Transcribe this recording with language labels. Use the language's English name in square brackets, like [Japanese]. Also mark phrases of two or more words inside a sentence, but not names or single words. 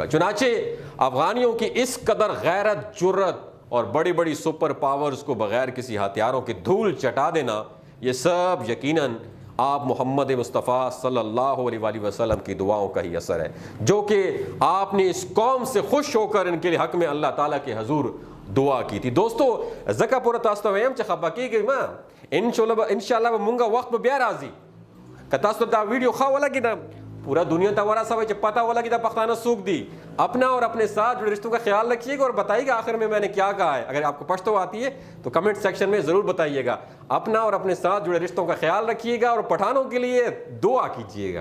[Urdu] چنانچہ افغانیوں کی اس قدر غیرت، جرت اور بڑی بڑی سپر پاورز کو بغیر کسی ہتھیاروں کی دھول چٹا دینا، یہ سب یقیناً آپ محمد مصطفیٰ [Arabic] صلی اللہ علیہ وآلہ وسلم [Urdu] کی دعاؤں کا ہی اثر ہے، جو کہ آپ نے اس قوم سے خوش ہو کر ان کے حق میں اللہ تعالیٰ کے حضور دعا کی تھی. [Pashto] دوستو زکا پورا تاسو ویم چې خپه کیږئ ما انشاءاللہ به مونږ وخت به بیا راځي که تاسو دا ویډیو ښه ولګي دا پورا دنیا ته ورسوئ چې پتہ ولګي دا پښتانه څوک دي. [Urdu] اپنا اور اپنے ساتھ جڑے رشتوں کا خیال رکھیے گا اور بتائیے گا آخر میں نے کیا کہا ہے. اگر آپ کو پشتو آتی ہے تو کمنٹ سیکشن میں ضرور بتائیے گا. اپنا اور اپنے ساتھ جڑے رشتوں کا خیال رکھیے گا اور پٹھانوں کے لیے دعا کیجیے گا.